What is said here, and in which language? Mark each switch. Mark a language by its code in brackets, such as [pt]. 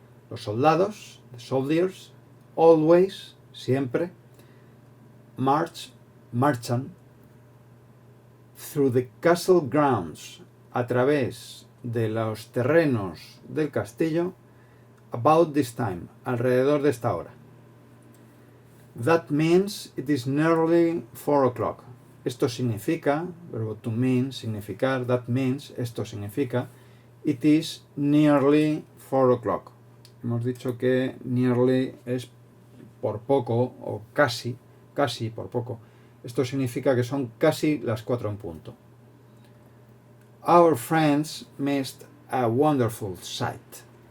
[es] Los soldados, [en] the soldiers, [es] always, siempre, marchan [en] through the castle grounds, [es] a través de los terrenos del castillo, [en] about this time, [es] alrededor de esta hora. [en] That means it is nearly 4 o'clock. [es] Esto significa, [en] verbo to mean, significar, that means, [es] esto significa, [en] it is nearly 4 o'clock. [es] Hemos dicho que nearly es por poco o casi por poco. Esto significa que son casi las 4 en punto. [en] Our friends missed a wonderful sight.